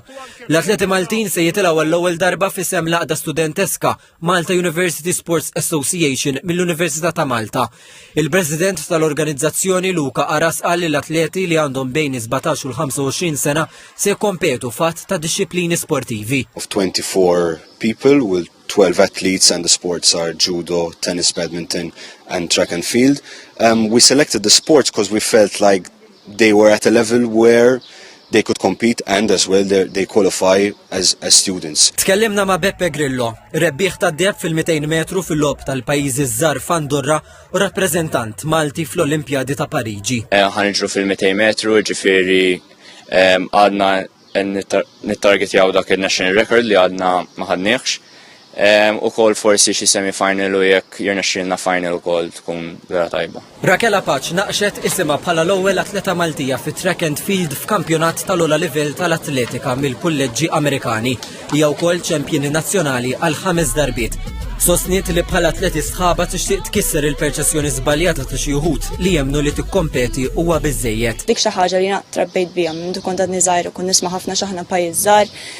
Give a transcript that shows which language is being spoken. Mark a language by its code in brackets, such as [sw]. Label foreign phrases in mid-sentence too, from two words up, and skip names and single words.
[mt] L-atleti Maltin se jitilgħu għall-ewwel darba f'isem laqda studenteska Malta University Sports Association mill-Università ta' Malta. Il-President tal-organizzazzjoni Luka Aras qal li l-atleti li għandhom bejn 17 u 25 sena se jkompetu fatt ta' disciplini sportivi. [en] Of 24 people with 12 athletes and the sports are judo, tennis, badminton and track and field. We selected the sports because we felt like they were at a level where they could compete and as well they qualify as students. [mt] Tkellimna ma' Beppe Grillo, rebbieħ tad-deb fil-200 metru fil-lob tal-pajjiżi żgħar f'Andorra u rappreżentant Malti fl-Olimpjadi ta' Pariġi. Ħaniġru fil-200 metru, ġifieri għadna nittargetjaw dak il- [en] national record [mt] li għadna ma ħadniex. U kol forsi xi semi-final u jekk jirnexxielna final ukoll tkun vera tajba. Raquel Apache naqxet isimha bħala l-ewwel atleta Maltija fit [en] track and field [mt] f'kampjonat tal-ogħla livell tal-atletika mill-kulleġġi Amerikani. Hija wkoll ċempjini nazzjonali għal 5 darbiet. Sostniet li bħala atleti sħaba tixtieq tkisser il-perċezzjoni żbaljata ta' xi wħud li jemmnu li tikkompeti huwa biżżejjed. Dik xi ħaġa li trabbejt biha minn kont qed niżgħir u kun nisma' ħafna x'aħna pajjiż żgħar.